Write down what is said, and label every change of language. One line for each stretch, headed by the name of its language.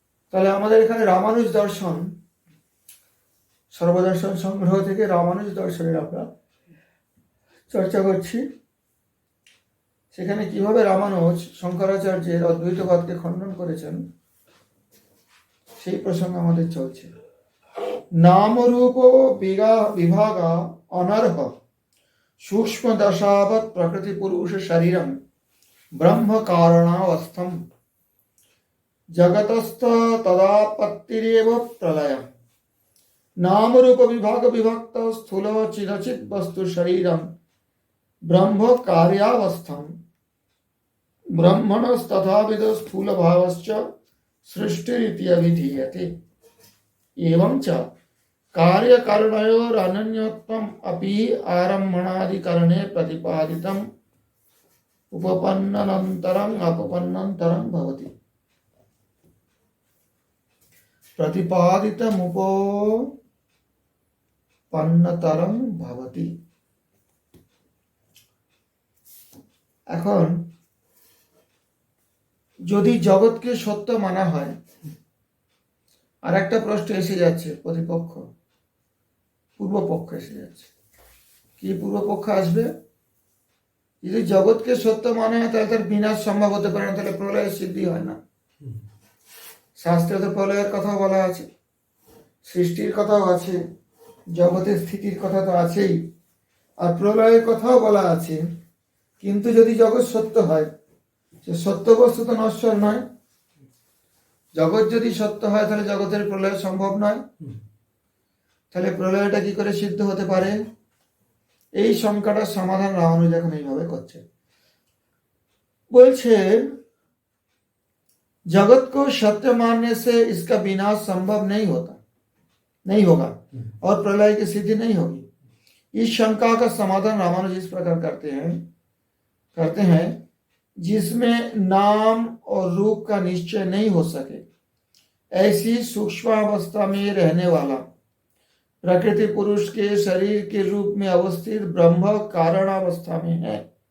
Bangla: তাহলে আমাদের এখানে রামানুজ দর্শন, সর্বদর্শন সংগ্রহ থেকে রামানুজ দর্শনের আমরা চর্চা করছি। সেখানে কিভাবে রামানুজ শঙ্করাচার্যের অদ্বৈতবাদকে খণ্ডন করেছেন সেই প্রসঙ্গ আমাদের চলছে।
Sanskrit: नाम रूप विभागा अनर्ह सूक्ष्म दशावत प्रकृति पुरुष शरीरम ब्रह्म कारणावस्थम जगतस्थ तदापत्तिरेव प्रलय। नाम रूप विभाग विभक्त स्थूल चिदचित वस्तु शरीरम ब्रह्म कार्यावस्थम ब्रह्मणस्तथाविद स्थूल भावश्च सृष्टिरिति अभिधीयते। एवं च कार्य कारणयोर अनन्यत्वम अपि आरम्भणादिकरणे प्रतिपादितम उपपन्ननन्तरं अपपन्नन्तरं भवति। प्रतिपादितम उपपन्नतरं भवति।
Bangla: এখন যদি জগৎকে সত্য মানা হয়, আর একটা প্রশ্ন এসে যাচ্ছে, প্রতিপক্ষ পূর্বপক্ষ এসে যাচ্ছে। কি পূর্বপক্ষ আসবে? যদি জগৎকে সত্য মানে হয় তাহলে তার বিনাশ সম্ভব হতে পারে না, তাহলে প্রলয়ের সিদ্ধি হয় না। শাস্ত্রে তো প্রলয়ের কথা বলা আছে, সৃষ্টির কথাও আছে, জগতের স্থিতির কথা তো আছেই, আর প্রলয়ের কথাও বলা আছে। কিন্তু যদি জগৎ সত্য হয়, সে সত্য বস্তু তো নশ্বর নয়। জগৎ যদি সত্য হয় তাহলে জগতের প্রলয় সম্ভব নয়। তাহলে প্রলয়টা কি করে সিদ্ধ হতে পারে? এই শঙ্কাটার সমাধান রামানুজ এখন এইভাবে করছে। বলছে
Hindi: जगत को सत्य मानने से इसका विनाश संभव नहीं होगा और प्रलय की सिद्धि नहीं होगी। इस शंका का समाधान रामानुज इस प्रकार करते हैं जिसमें नाम और रूप का निश्चय नहीं हो सके, ऐसी सूक्ष्मावस्था में रहने वाला प्रकृति पुरुष के शरीर के रूप में अवस्थित ब्रह्म कारणावस्था में है।